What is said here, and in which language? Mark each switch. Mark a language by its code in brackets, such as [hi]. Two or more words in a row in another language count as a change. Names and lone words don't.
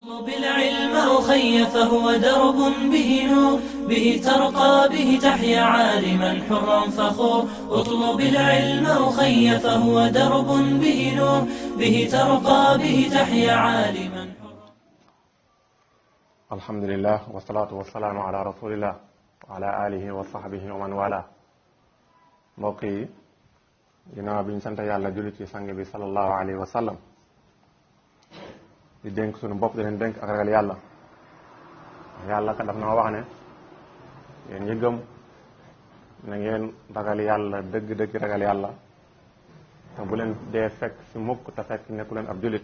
[ar] اطلب العلم أخي فهو درب به نور، به ترقى به تحيا عالما حرا فخور. اطلب العلم أخي فهو درب به نور، به ترقى به تحيا عالما حرا. الحمد لله والصلاة والسلام على رسول الله وعلى آله وصحبه ومن والاه. [wo] mbokk yi ginnaaw bi ñu sant yàlla julli ci sang bi [ar] صلى الله عليه وسلم [wo] di dénk sunu bopp di leen dénk ak ragal yàlla. yàlla ka daf na wax ne yéen ñi gëm na ngeen ragal yàlla dëgg-dëgg ragal yàlla te bu leen dee fekk si mukk te fekk nekku leen ab jullit.